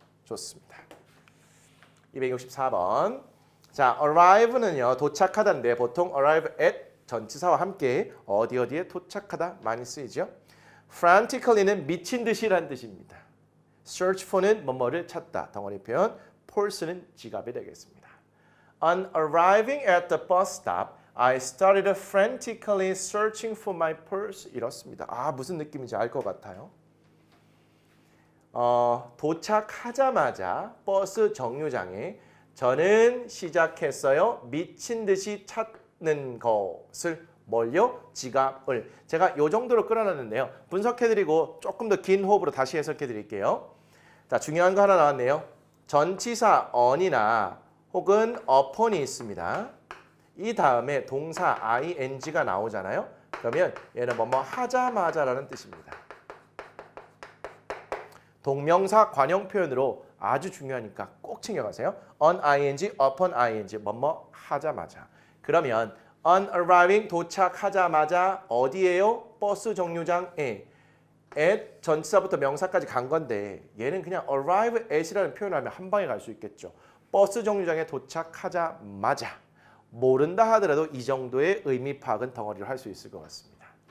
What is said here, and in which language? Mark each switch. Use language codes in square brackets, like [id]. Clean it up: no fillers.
[ko] 좋습니다. 264번. 자, arrive는요. 도착하다인데 보통 arrive at 전치사와 함께 어디에 도착하다 많이 쓰이죠. frantically는 미친 듯이란 뜻입니다. search for는 뭐뭐를 찾다. 덩어리 표현. force는 지갑이 되겠습니다. [en] On arriving at the bus stop, I started frantically searching for my purse. [ko] 이렇습니다. 아, 무슨 느낌인지 알 것 같아요. 도착하자마자 버스 정류장에 저는 시작했어요. 미친 듯이 찾는 것을 뭘요? 지갑을. 제가 이 정도로 끌어놨는데요. 분석해드리고 조금 더 긴 호흡으로 다시 해석해드릴게요. 자, 중요한 거 하나 나왔네요. 전치사 on이나 혹은 upon이 있습니다. 이 다음에 동사 ing가 나오잖아요. 그러면 얘는 뭐뭐 하자마자라는 뜻입니다. 동명사 관용 표현으로 아주 중요하니까 꼭 챙겨가세요. on ing, upon ing, 뭐뭐 하자마자. 그러면 on arriving 도착하자마자 어디에요? 버스 정류장에. at 전치사부터 명사까지 간 건데 얘는 그냥 arrive at이라는 표현을 하면 한 방에 갈 수 있겠죠. 버스 정류장에 도착하자마자. 모른다 하더라도 이 정도의 의미 파악은 덩어리로 할 수 있을 것 같습니다.